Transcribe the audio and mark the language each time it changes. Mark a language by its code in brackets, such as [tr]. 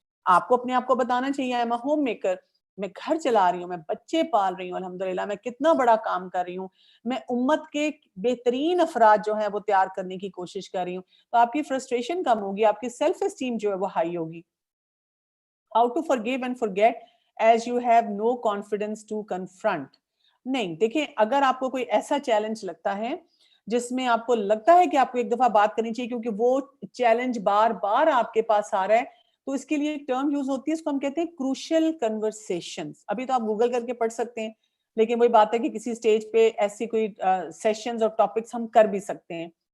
[ur] آپ کو اپنے آپ کو بتانا چاہیے [en] I'm a home maker, [ur] میں گھر چلا رہی ہوں, میں بچے پال رہی ہوں, الحمدللہ میں کتنا بڑا کام کر رہی ہوں, میں امت کے بہترین افراد جو ہیں وہ تیار کرنے کی کوشش کر رہی ہوں. تو آپ کی فرسٹریشن کم ہوگی, آپ کی سیلف اسٹیم جو ہے وہ ہائی ہوگی. [en] How to forgive and forget as you have no confidence to confront. [ur] نہیں دیکھیں, اگر آپ کو کوئی ایسا چیلنج لگتا ہے جس میں آپ کو لگتا ہے کہ آپ کو ایک دفعہ بات کرنی چاہیے کیونکہ وہ چیلنج بار بار آپ کے پاس آ رہا ہے, تو اس کے لیے ایک ٹرم یوز ہوتی ہے, اس کو ہم کہتے ہیں کروشل کنورسیشنز. ابھی تو آپ گوگل کر کے پڑھ سکتے ہیں, لیکن وہی بات ہے کہ کسی سٹیج پہ ایسی کوئی سیشنز اور ٹاپکس ہم کر بھی سکتے ہیں.